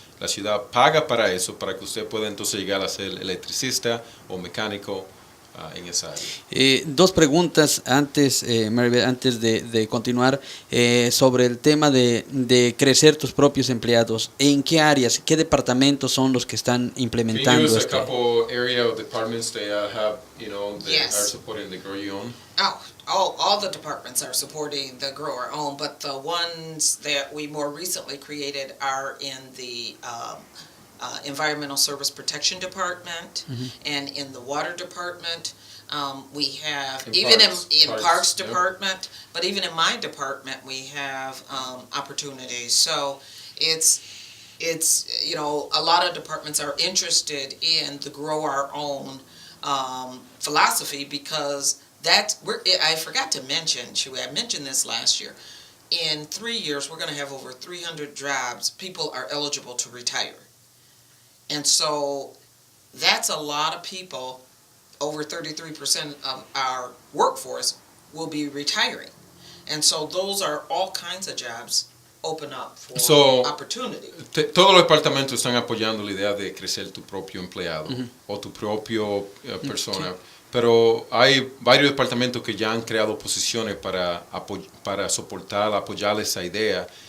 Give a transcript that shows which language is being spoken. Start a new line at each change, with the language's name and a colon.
Spanish: La ciudad paga para eso, para que usted pueda entonces llegar a ser electricista o mecánico en esa área. Dos preguntas antes, Mary, antes de continuar sobre el tema de crecer tus propios empleados. ¿En qué áreas, qué departamentos son los que están implementando esto?
English: Can you use a couple area of departments that have, that are supporting the grow your own? All the departments are supporting the grow our own, but the ones that we more recently created are in the Environmental Service Protection Department and in the Water Department. We have, even in Parks Department, but even in my department, we have opportunities. So it's a lot of departments are interested in the grow our own philosophy because I forgot to mention, Chuy, I mentioned this last year. In 3 years, we're going to have over 300 jobs. People are eligible to retire. And so that's a lot of people. Over 33% of our workforce will be retiring. And so those are all kinds of jobs open up for opportunity.
Spanish: Todos los departamentos están apoyando la idea de crecer tu propio empleado o tu propio persona. Sí. Pero hay varios departamentos que ya han creado posiciones para apoyar esa idea.